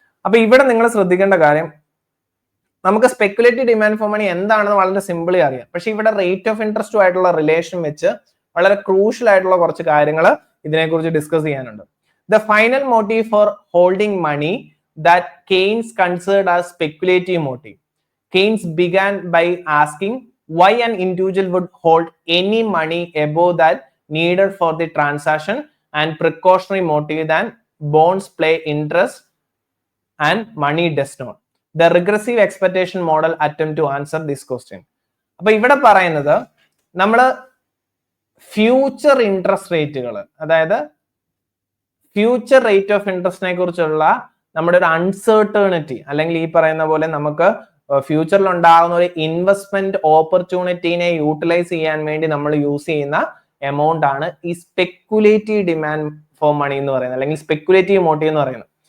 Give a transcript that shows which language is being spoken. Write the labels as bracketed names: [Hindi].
[Malayalam] അപ്പൊ ഇവിടെ നിങ്ങൾ ശ്രദ്ധിക്കേണ്ട കാര്യം, നമുക്ക് സ്പെക്കുലേറ്റീവ് ഡിമാൻഡ് ഫോർ മണി എന്താണെന്ന് വളരെ സിമ്പിളി അറിയാം. പക്ഷെ ഇവിടെ റേറ്റ് ഓഫ് ഇൻട്രസ്റ്റും ആയിട്ടുള്ള റിലേഷൻ വെച്ച് വളരെ ക്രൂഷ്യൽ ആയിട്ടുള്ള കുറച്ച് കാര്യങ്ങൾ ഇതിനെക്കുറിച്ച് ഡിസ്കസ് ചെയ്യാനുണ്ട്. [English] The final motive for holding money that Keynes considered as speculative motive. Keynes began by asking why an individual would hold any money above that needed for the transaction, and precautionary motive than bonds play interest and money does not. The regressive expectation model attempt to answer this question. [Malayalam] അപ്പൊ ഇവിടെ പറയുന്നത് നമ്മൾ future interest റേറ്റുകൾ, അതായത് future rate of ഇൻട്രസ്റ്റിനെ കുറിച്ചുള്ള നമ്മുടെ ഒരു അൺസർട്ടേണിറ്റി, അല്ലെങ്കിൽ ഈ പറയുന്ന പോലെ നമുക്ക് ഫ്യൂച്ചറിൽ ഉണ്ടാകുന്ന ഒരു ഇൻവെസ്റ്റ്മെന്റ് ഓപ്പർച്യൂണിറ്റീനെ യൂട്ടിലൈസ് ചെയ്യാൻ വേണ്ടി നമ്മൾ യൂസ് ചെയ്യുന്ന എമൗണ്ട് ആണ് ഈ സ്പെക്കുലേറ്റീവ് ഡിമാൻഡ് ഫോർ മണി എന്ന് പറയുന്നത്, അല്ലെങ്കിൽ സ്പെക്കുലേറ്റീവ് മോട്ടീവ് എന്ന് പറയുന്നത്.